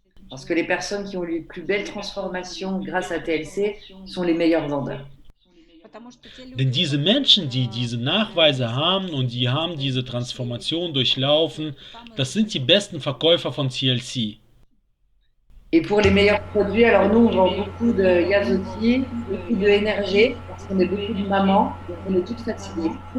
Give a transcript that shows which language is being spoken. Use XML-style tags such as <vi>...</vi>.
<fr>Parce que les personnes qui ont les plus belles transformations grâce à TLC sont les meilleurs vendeurs.</fr> <de>Denn diese Menschen, die diese Nachweise haben und die haben diese Transformation durchlaufen, das sind die besten Verkäufer von TLC.</de> <fr>Et pour les meilleurs produits, alors nous, on vend beaucoup de Yazotti, beaucoup de NRG, parce qu'on est beaucoup de mamans, donc on est toutes fatiguées.</fr>